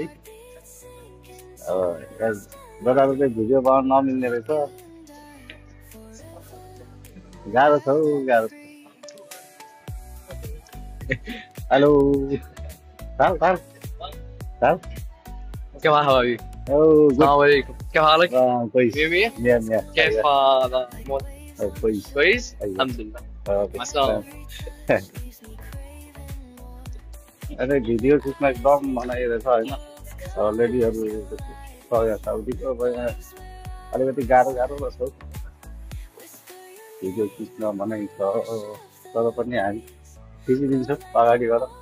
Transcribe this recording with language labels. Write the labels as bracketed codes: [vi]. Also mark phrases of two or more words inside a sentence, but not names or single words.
[ne] अब दादाको चाहिँ भिडियो बनाउन नमिल्ने रहेछ, गाह्रो छ हौ गाह्रो। हेलो ताल ताल ताल [hi] क्या हाल है? [ar] अस्सलामुअलैकुम, [hi] क्या हाल है? [ar] كويس مية مية مية كيف كويس كويس؟ أيوة. الحمد لله. اوكي. مع السلامة. [ne] अरे भिडियो खिच्न एकदम मनाइरहेछ होइन। अलरेडी अब साउदीको अब यहाँ अलिकति गाह्रो रहेछ हौ। भिडियो खिच्न मनाइ छ, तर पनि हामी खिचिदिन्छौँ अगाडि गएर।